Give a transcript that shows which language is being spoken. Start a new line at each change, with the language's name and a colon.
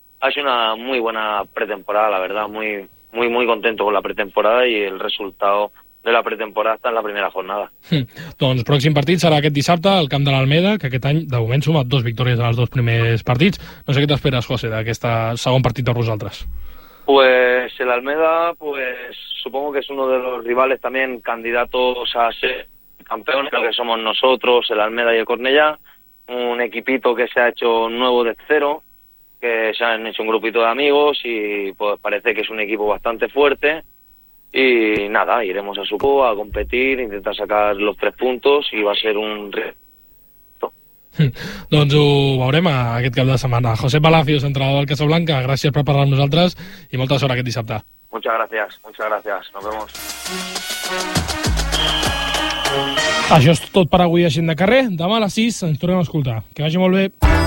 Spanish: Ha sido una muy buena pretemporada, la verdad, muy, muy, muy contento con la pretemporada y el resultado de la pretemporada hasta en la primera jornada.
Catalan: Doncs pròxim partit serà aquest dissabte al camp de l'Almeda, que aquest any de moment suma dos victòries en els dos primers partits. No sé què t'esperes, José, d'aquest segon partit de vosaltres.
Spanish: Pues el Almeda, pues supongo que es uno de los rivales también candidatos a ser campeones, lo que somos nosotros, el Almeda y el Cornellà, un equipito que se ha hecho nuevo de cero, que se han hecho un grupito de amigos y pues parece que es un equipo bastante fuerte. Y nada, iremos a su a competir, intentar sacar los tres puntos y va a ser un reto.
Catalan: Doncs ho veurem aquest cap de setmana. José Palacios, entrenador del Casablanca, gràcies per parlar amb nosaltres i molta sort aquest dissabte.
Spanish: Muchas gracias, nos vemos.
Catalan: Això és tot per avui a Gent de Carrer. Demà a les 6 ens tornem a escoltar. Que vagi molt bé.